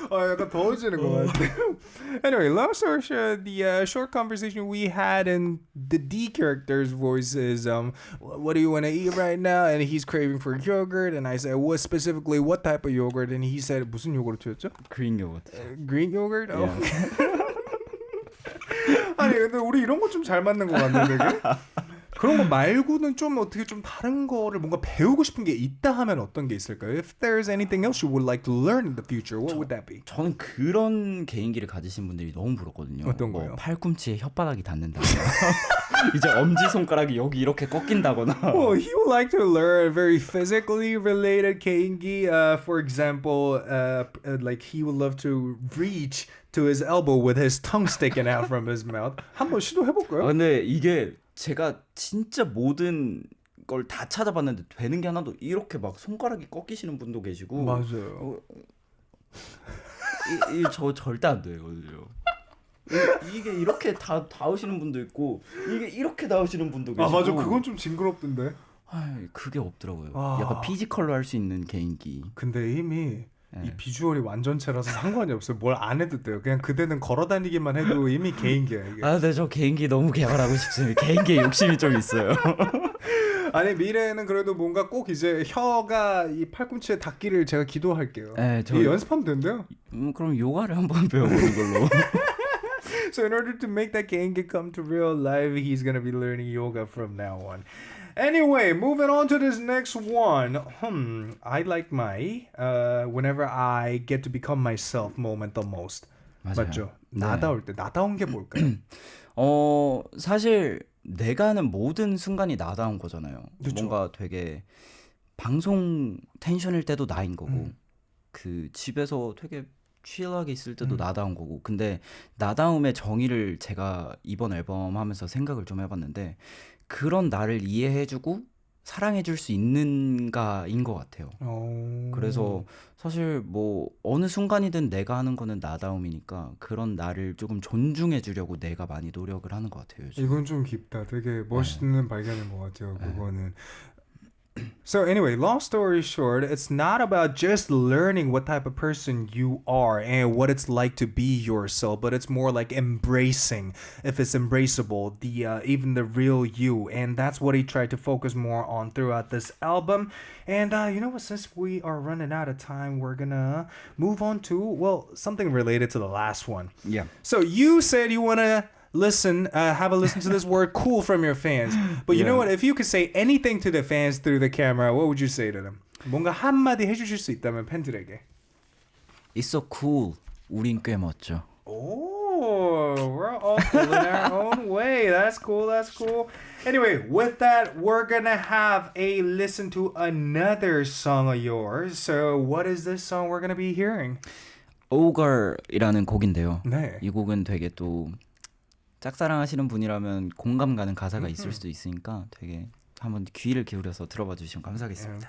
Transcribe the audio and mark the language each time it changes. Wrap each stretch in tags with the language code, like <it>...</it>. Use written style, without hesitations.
<ko>약간 더워지는 것 같아요.</ko> <en>Anyway, long story short, the short conversation we had in the D character's voice is, what do you want to eat right now? And he's craving for yogurt. And I said, what specifically, what type of yogurt? And he said,</en> <ko>무슨 요구르트였죠?</ko> <en>Green yogurt. Green yogurt? Oh. Yeah.</en> <ko>아니 근데 우리 이런 거 좀 잘 맞는 것 같네 되게. 그런 거 말고는 좀 어떻게 좀 다른 거를 뭔가 배우고 싶은 게 있다 하면 어떤 게 있을까요?</ko> <en>If there's anything else you would like to learn in the future, what would that be?</en> <ko>저는 그런 개인기를 가지신 분들이 너무 부럽거든요. 어떤 거요? 팔꿈치에 혓바닥이 닿는다거나 이제 엄지손가락이 여기 이렇게 꺾인다거나.</ko> <en>Well, he would like to learn very physically related 개인기. For example, like he would love to reach to his elbow with his tongue sticking out from his mouth.</en> <ko>한번 시도해볼까요? 근데 이게 제가 진짜 모든 걸 다 찾아봤는데 되는 게 하나도 이렇게 막 손가락이 꺾이시는 분도 계시고. 맞아요. 저 절대 안 돼요. 이게 이렇게 닿으시는 분도 있고 이게 이렇게 닿으시는 분도 계시고. 맞아. 그건 좀 징그럽던데. 그게 없더라고요. 약간 피지컬로 할 수 있는 개인기. 근데 이미 이 비주얼이 완전체라서 상관이 없어요. 뭘 안 해도 돼요. 그냥 그대는 걸어다니기만 해도 이미 개인기야 이게. 네, 저 개인기 너무 개발하고 싶습니다. 개인기에 욕심이 좀 있어요. 아니 미래에는 그래도 뭔가 꼭 이제 혀가 이 팔꿈치에 닿기를 제가 기도할게요. 네, 이게 연습하면 된대요. 그럼 요가를 한번 배워보는 걸로.</ko> <en>So in order to make that 개인기 come to real life, he's gonna be learning yoga from now on. Anyway, moving on to this next one. I like my whenever I get to become myself moment the most.</en> <ko>맞죠? 네. 나다울 때 나다운 게 뭘까요? 사실 내가 하는 모든 순간이 나다운 거잖아요. 그쵸. 뭔가 되게 방송 텐션일 때도 나인 거고 그 집에서 되게 칠하게 있을 때도 나다운 거고. 근데 나다움의 정의를 제가 이번 앨범 하면서 생각을 좀 해봤는데 그런 나를 이해해주고 사랑해줄 수 있는가인 것 같아요. 그래서 사실 뭐 어느 순간이든 내가 하는 거는 나다움이니까 그런 나를 조금 존중해주려고 내가 많이 노력을 하는 것 같아요. 요즘. 이건 좀 깊다. 되게 멋있는 발견인 것 같아요. 그거는.</ko> <en>So anyway, long story short, it's not about just learning what type of person you are and what it's like to be yourself, but it's more like embracing, if it's embraceable, the even the real you. And that's what he tried to focus more on throughout this album. And you know what, since we are running out of time, we're gonna move on to, well, something related to the last one. Yeah. So you said you wanna have a listen to this word cool from your fans. But you know what? If you could say anything to the fans through the camera, what would you say to them?</en> <ko>뭔가 한마디 해주실 수 있다면 팬들에게.</ko> <en>It's so cool.</en> <ko>우린 꽤 멋져.</ko> <en>Oh, we're all cool in our own way. That's cool. That's cool. Anyway, with that, we're gonna have a listen to another song of yours. So, what is this song we're gonna be hearing?</en> <ko>Ogre이라는 곡인데요. 네. 이 곡은 되게 또 짝사랑하시는 분이라면 공감 가는 가사가 있을 수도 있으니까 되게 한번 귀를 기울여서 들어봐 주시면 감사하겠습니다.</ko>